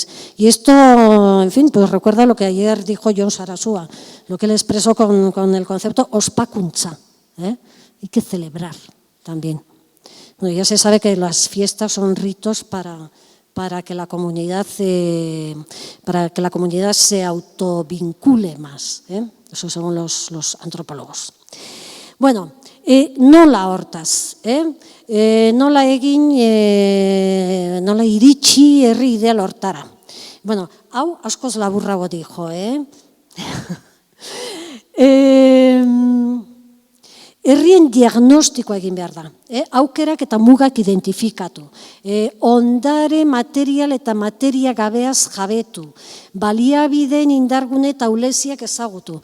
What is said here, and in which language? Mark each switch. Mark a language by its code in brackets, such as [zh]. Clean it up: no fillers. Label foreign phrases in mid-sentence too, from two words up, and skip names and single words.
[es] Y esto, en fin, pues recuerda lo que ayer dijo Jon Sarasua, lo que él expresó con el concepto ospakuntza, hay que celebrar también. Bueno, ya se sabe que las fiestas son ritos para que la comunidad se autovincule más, eso según los antropólogos. [eu] Bueno, nola hortaz, nola egin, nola iritsi herri ideal hortara. Bueno, hau askoz laburrago dijo, herrien diagnostikoa egin behar da, aukerak eta mugak identifikatu, ondare material eta materia gabeaz jabetu, baliabideen indargune eta uleziak ezagutu.